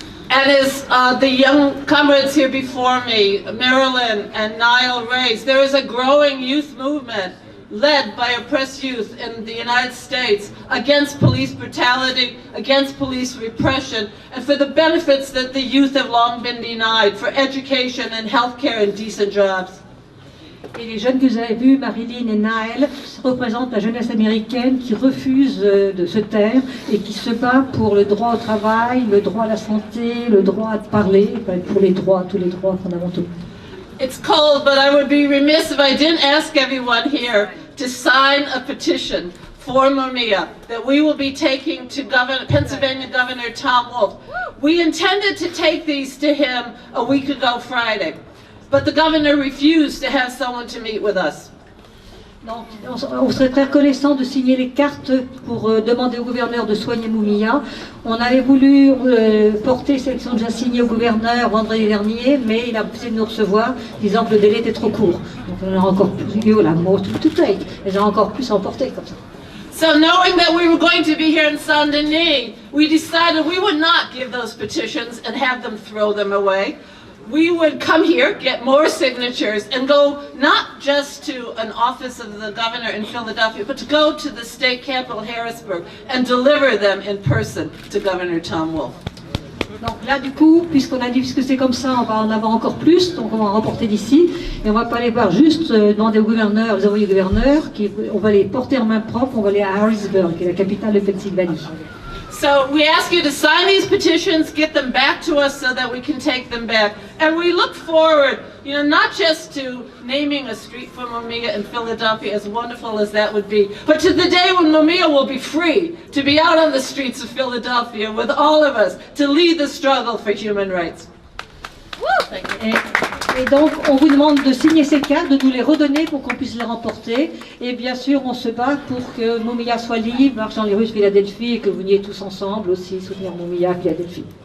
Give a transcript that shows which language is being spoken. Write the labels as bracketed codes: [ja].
[en] And as the young comrades here before me, Marilyn and Niall raised, there is a growing youth movement led by oppressed youth in the United States against police brutality, against police repression, and for the benefits that the youth have long been denied, for education and healthcare and decent jobs. [fr] Et les jeunes que vous avez vus, Marilyn et Naël, représentent la jeunesse américaine qui refuse de se taire et qui se bat pour le droit au travail, le droit à la santé, le droit de parler, pour les droits, tous les droits fondamentaux. [en] It's cold, but I would be remiss if I didn't ask everyone here to sign a petition for Mumia that we will be taking to Pennsylvania Governor Tom Wolf. We intended to take these to him a week ago Friday. But the governor refused to have someone to meet with us. [fr] Donc, on serait très reconnaissant de signer les cartes pour demander au gouverneur de soigner Mumia. On avait voulu porter celles qui sont déjà signées au gouverneur vendredi dernier, mais il a refusé de nous recevoir, disant que le délai était trop court. Donc on a encore plus, la mot [en] to take, [fr] et j'ai encore plus emporté comme ça. [en] So knowing that we were going to be here in Saint-Denis, we decided we would not give those petitions and have them throw them away. We would come here, get more signatures, and go not just to an office of the governor in Philadelphia, but to go to the state capital, Harrisburg, and deliver them in person to Governor Tom Wolf. [fr] Donc là, du coup, puisque c'est comme ça, on va en avoir encore plus, donc on va en remporter d'ici, et on va pas aller voir juste demander au gouverneur, aux envoyés gouverneurs, on va les porter en main propre, on va aller à Harrisburg, qui est la capitale de Pennsylvanie. [en] So we ask you to sign these petitions, get them back to us so that we can take them back. And we look forward, not just to naming a street for Mumia in Philadelphia, as wonderful as that would be, but to the day when Mumia will be free to be out on the streets of Philadelphia with all of us to lead the struggle for human rights. [fr] Et donc, on vous demande de signer ces cartes, de nous les redonner pour qu'on puisse les remporter. Et bien sûr, on se bat pour que Mumia soit libre, marche dans les rues de Philadelphie et que vous veniez tous ensemble aussi soutenir Mumia à Philadelphie.